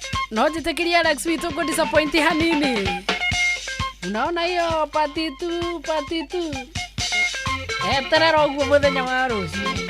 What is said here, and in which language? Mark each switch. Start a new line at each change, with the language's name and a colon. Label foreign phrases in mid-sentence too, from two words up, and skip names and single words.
Kikuyu: No njĩtĩkĩrie Alex witũ ngũ-disappoint hanini.
Swahili: Unaona hiyo party two, party two?
Kikuyu: Eterera ũguo mũthenya wa rũciũ.